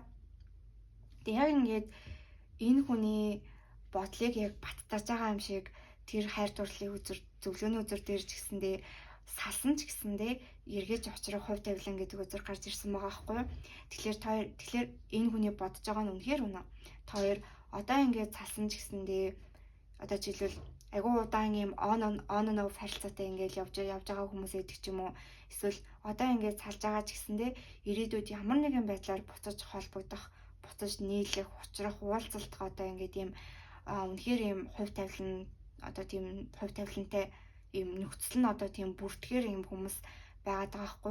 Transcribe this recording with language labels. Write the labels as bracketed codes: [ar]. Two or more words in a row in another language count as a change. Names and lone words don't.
[mn] Тэгээ яг ингээд энэ хүний бодлыг яг баттаж байгаа юм шиг тэр хайр дурлалын үзэр зөвлөгөөний үзэр дээр ч гэсэндээ салсан ч гэсэндээ эргэж очрох хувь тавилан гэдэг үзэр гарч ирсэн байгаа байхгүй. Тэгэхээр энэ хүний бодож байгаа нь үнэхээр үнэ. Хоёр одоо ингээд салсан ч гэсэндээ одоо жишээлбэл айгуу удаан юм [en] on and off [mn] харилцаатай ингээд явж байгаа хүмүүс гэдэг ч юм уу. Эсвэл одоо ингээд салж байгаа ч гэсэндээ ирээдүйд ямар нэгэн байдлаар буцаж холбогдох, буцаж нийлэх, учрах, уулзалтах одоо ингээд ийм үнэхээр ийм хувь тавилан одоо тийм хувь тавилантай ийм нөхцөл нь одоо тийм бүртгэхэр ийм хүмүүс байгаад байгаа хгүй.